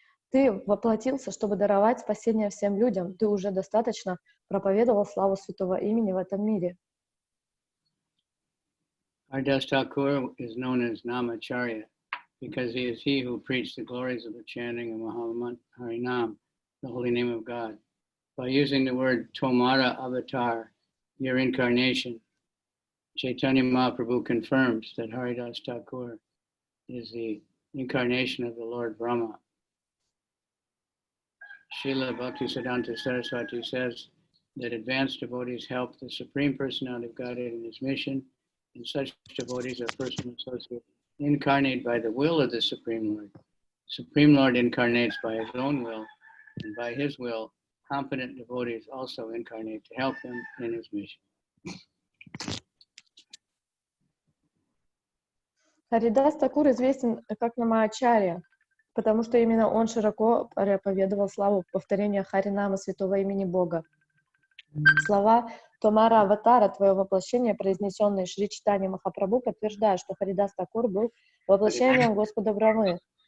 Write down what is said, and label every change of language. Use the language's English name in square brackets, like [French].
[Russian] Ты воплотился, чтобы даровать спасение всем людям. Ты уже достаточно проповедовал славу святого имени в этом мире. [English] Haridas Thakur is known as Namacharya because he is he who preached the glories of the chanting of Harinam, the holy name of God. By using the word Tomara Avatar, your incarnation, Chaitanya Mahaprabhu confirms that Haridas Thakur is the incarnation of the Lord Brahma. Srila Bhaktisiddhanta Saraswati says that advanced devotees help the Supreme Personality of Godhead in his mission, and such devotees are personal associates incarnate by the will of the Supreme Lord. Supreme Lord incarnates by his own will, and by his will, competent devotees also incarnate to help him in his mission. [Russian] Харидас Такур известен как Намаачарья, потому что именно он широко проповедовал славу повторения Харинама святого имени Бога. Слова Томара Аватара, твое воплощение, произнесенные Шри Чайтаньи Махапрабху, подтверждают, что Харидас Такур был воплощением Господа Брамы.